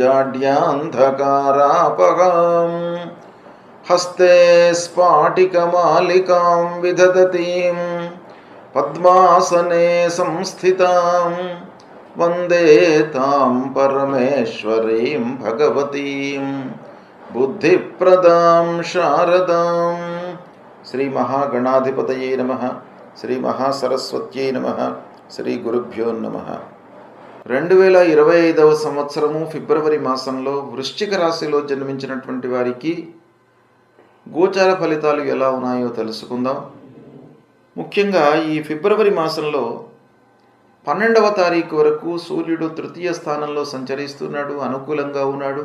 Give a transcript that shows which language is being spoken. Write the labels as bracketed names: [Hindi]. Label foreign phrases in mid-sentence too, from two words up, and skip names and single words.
[Sanskrit] जाड्यान्धकारापहां हस्ते स्फाटिकमालिकां विदधतीं पद्मासने संस्थितां वन्दे तां परमेश्वरीं भगवतीं बुद्धिप्रदां शारदां। श्री महागणाधिपतये नमः। శ్రీ మహాసరస్వత్యై నమః. శ్రీ గురుభ్యో నమః. [Telugu] 2025వ సంవత్సరము ఫిబ్రవరి మాసంలో వృశ్చిక రాశిలో జన్మించినటువంటి వారికి గోచార ఫలితాలు ఎలా ఉన్నాయో తెలుసుకుందాం. ముఖ్యంగా ఈ ఫిబ్రవరి మాసంలో 12వ తారీఖు వరకు సూర్యుడు తృతీయ స్థానంలో సంచరిస్తున్నాడు, అనుకూలంగా ఉన్నాడు.